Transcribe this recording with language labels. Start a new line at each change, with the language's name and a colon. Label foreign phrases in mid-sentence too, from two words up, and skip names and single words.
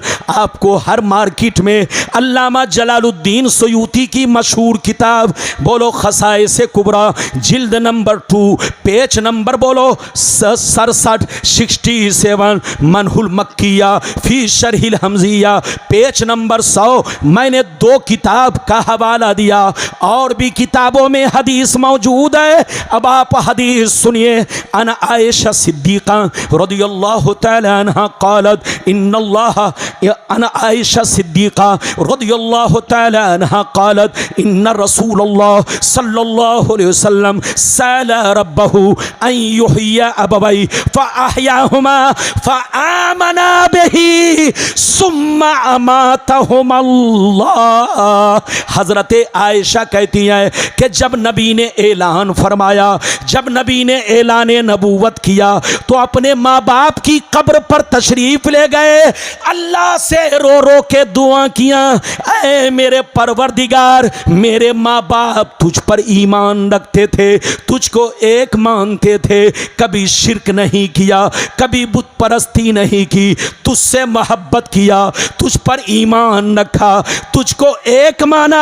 Urdu: آپ کو ہر مارکیٹ میں علامہ جلال الدین سیوطی کی مشہور کتاب بولو خصائص کبریٰ، جلد نمبر 2، پیج نمبر بولو 67 67، منح المکیہ فی شرح الہمزیہ، پیج نمبر 100. میں نے 2 کتاب کا حوالہ دیا، اور بھی کتابوں میں حدیث موجود ہے. اب آپ حدیث سنیے.
Arabic: عن عائشة الصديقة رضي الله تعالى عنها قالت إن الله، عن عائشة الصديقة رضي الله تعالى عنها قالت إن رسول الله صلى الله عليه وسلم سأل ربه أن يحيي أبويه فأحياهما فآمنا به ثم أماتهما الله.
Urdu: حضرت عائشہ کہتی ہیں کہ جب نبی نے اعلان فرمایا، جب نبی نے اعلان نبوت کیا, تو اپنے ماں باپ کی قبر پر تشریف لے گئے، اللہ سے رو رو کے دعا کیا، اے میرے پروردگار، میرے ماں باپ تجھ پر ایمان رکھتے تھے، تجھ کو ایک مانتے تھے، کبھی شرک نہیں کیا، کبھی بت پرستی نہیں کی، تجھ سے محبت کیا، تجھ پر ایمان رکھا، تجھ کو ایک مانا.